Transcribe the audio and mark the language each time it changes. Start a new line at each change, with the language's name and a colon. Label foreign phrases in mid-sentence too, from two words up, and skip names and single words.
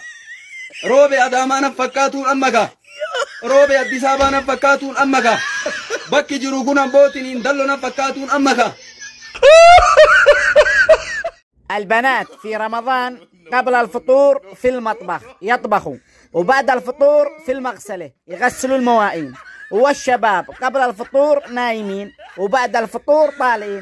Oromo: Roobe Adaamaa na fakkaatuun ammaka. Roobe Addis Ababaa na fakkaatuun ammaka. Bakki jiru kun ambootiin dallo na fakkaatuun ammaka.
Arabic: البنات في رمضان قبل الفطور في المطبخ يطبخوا، وبعد الفطور في المغسلة يغسلوا المواعين، والشباب قبل الفطور نايمين وبعد الفطور طالعين.